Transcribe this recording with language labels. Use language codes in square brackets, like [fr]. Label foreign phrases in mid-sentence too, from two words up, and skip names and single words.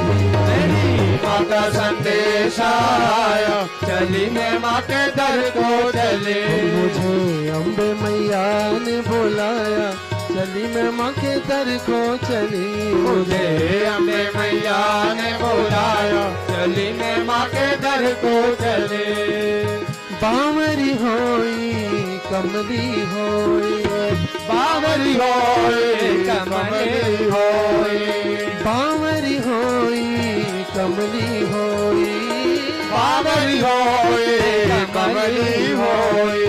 [hi] मेरी माँ का संदेश आया, चली मैं माँ के दर को चली। मुझे अम्बे मैया ने बुलाया, चली मैं माँ के दर को चली। मुझे अम्बे मैया ने बुलाया, चली मैं माँ के दर को चली। [pa] ਬਾਵਰੀ ਹੋਈ ਕਮਲੀ ਹੋਈ, ਬਾਵਰੀ ਹੋਈ ਕਮਲੀ ਹੋਈ, ਬਾਵਰੀ ਹੋਈ ਕਮਲੀ ਹੋਈ, ਬਾਵਰੀ ਹੋਈ ਕਮਲੀ ਹੋਈ।